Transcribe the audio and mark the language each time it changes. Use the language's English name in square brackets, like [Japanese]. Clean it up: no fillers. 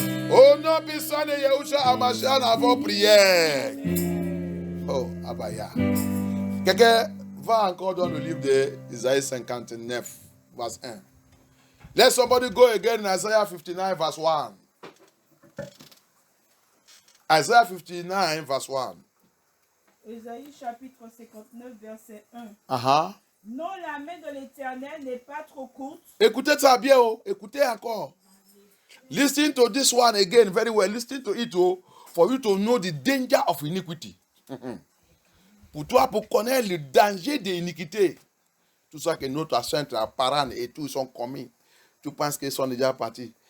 [French] Oh, non, personne n'est Yahusha Amashan avant prière. Oh, Abaya. Quelqu'un va encore dans le livre d'Isaïe 59, verse 1. [English] Let somebody go again in Isaiah 59, verse 1. Isaiah 59, verse 1. [French] Ésaïe chapitre 59, verset 1. Uh-huh. Non, la main de l'Éternel n'est pas trop courte. Écoutez ça bien, oh. Écoutez encore. [English] Listen to this one again very well. Listen to it, oh, for you to know the danger of iniquity. [French] Pour toi, pour connaître le danger de l'iniquité. Tout ça que notre centre, parents et tout sont commis. Tu penses qu'ils sont déjà partis.